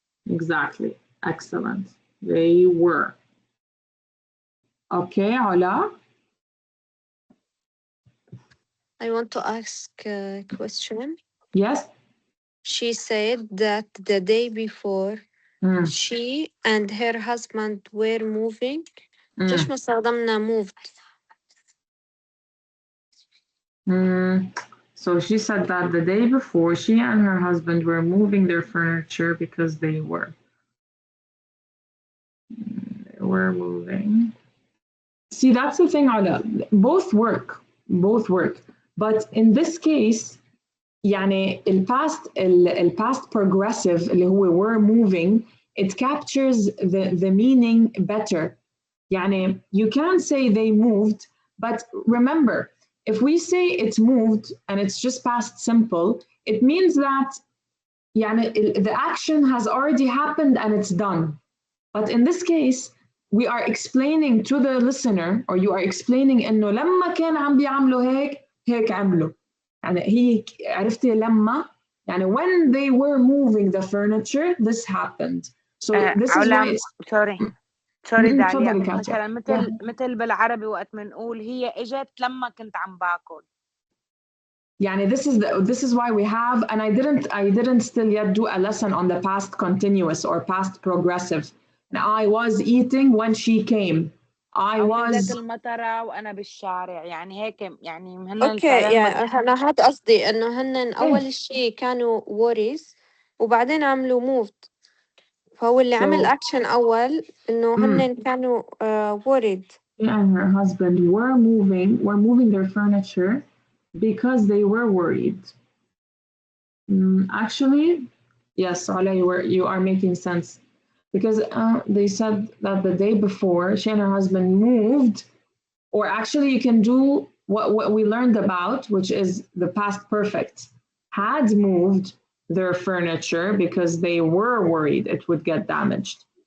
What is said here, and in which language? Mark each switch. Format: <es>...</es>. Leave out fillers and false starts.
<en>Exactly. Excellent. They were. Okay, Ola? I want to ask a question. Yes? She said that the day before she and her husband were moving.</en> <ar>ليش ما استخدمنا</ar> <en>moved? So she said that the day before, she and her husband were moving their furniture because they were. They were moving. See, that's the thing, Ala. Both work. Both work. But in this case,</en> <ar>يعني</ar> <en>الpast progressive</en> <ar>اللي هو</ar> <en>were moving, it captures the meaning better.</en> <ar>يعني</ar> <en>you can say they moved, but remember, if we say it's moved and it's just past simple, it means that يعني the action has already happened and it's done. But in this case, we are explaining to the listener, or you are explaining</en> <ar>إنه لما كان عم بيعملوا هيك عملوا. يعني هي عرفتي لما يعني</ar> <en>when they were moving the furniture this happened. So this is why it's</en> <ar>سوري داليا مثلا مثل بالعربي وقت بنقول هي اجت لما كنت عم باكل. يعني</ar> <en>this is why we have, and I didn't still yet do a lesson on the past continuous or past progressive. I was eating when she came. I was</en> <ar>المطرة وأنا بالشارع يعني هيك يعني هن اوكي يعني أنا هاد قصدي إنه هن أول شيء كانوا</ar> <en>worries</en> <ar>وبعدين عملوا</ar> <en>moved.</en> <ar>فهو اللي عمل أكشن أول إنه هن كانوا</ar> <en>worried. She and her husband were moving their furniture because they were worried. Actually, yes, Ala, you are making sense. Because they said that the day before, she and her husband moved, or actually you can do what we learned about, which is the past perfect, had moved their furniture because they were worried it would get damaged.</en>